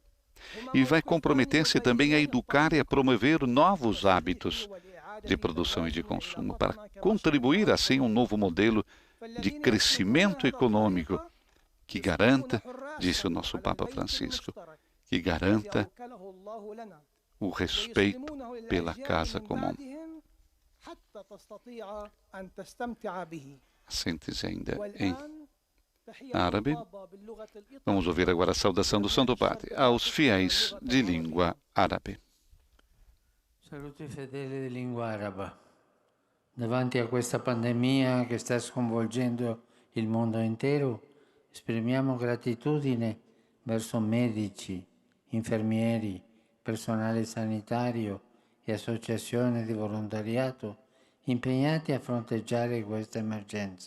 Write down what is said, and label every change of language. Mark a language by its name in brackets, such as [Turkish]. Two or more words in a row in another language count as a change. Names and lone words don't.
[Portuguese] E vai comprometer-se também a educar e a promover novos hábitos de produção e de consumo, para contribuir assim a um novo modelo de crescimento econômico que garanta, disse o nosso Papa Francisco, que garanta o respeito pela casa comum. A síntese ainda em árabe. Vamos ouvir agora a saudação do Santo Padre aos fiéis de língua árabe. [Italian] Saluti fedeli di lingua araba. Davanti a questa pandemia che sta sconvolgendo il mondo intero, esprimiamo gratitudine verso medici, infermieri, personale sanitario e associazioni di volontariato impegnati a fronteggiare questa emergenza.